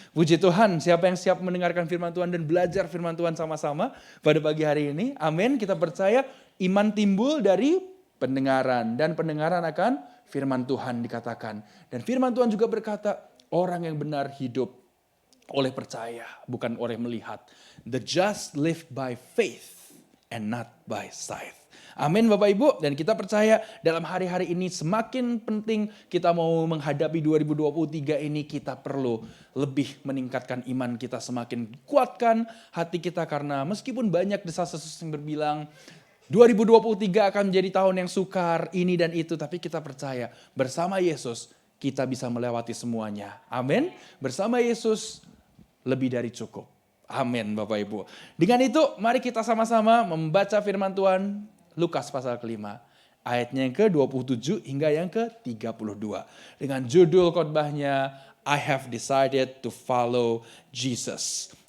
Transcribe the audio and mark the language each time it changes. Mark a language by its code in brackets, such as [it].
[id] Puji Tuhan, siapa yang siap mendengarkan firman Tuhan dan belajar firman Tuhan sama-sama pada pagi hari ini? Amin. Kita percaya iman timbul dari pendengaran, dan pendengaran akan firman Tuhan dikatakan. Dan firman Tuhan juga berkata, orang yang benar hidup oleh percaya, bukan oleh melihat. [en] The just live by faith and not by sight. [id] Amin Bapak Ibu. Dan kita percaya dalam hari-hari ini semakin penting kita mau menghadapi 2023 ini, kita perlu lebih meningkatkan iman kita, semakin kuatkan hati kita, karena meskipun banyak desas-desus yang berbilang 2023 akan menjadi tahun yang sukar, ini dan itu. Tapi kita percaya bersama Yesus kita bisa melewati semuanya. Amin. Bersama Yesus lebih dari cukup. Amin Bapak Ibu. Dengan itu mari kita sama-sama membaca firman Tuhan. Lukas pasal ke-5. Ayatnya yang ke-27 hingga yang ke-32. Dengan judul khotbahnya, [en] I have decided to follow Jesus.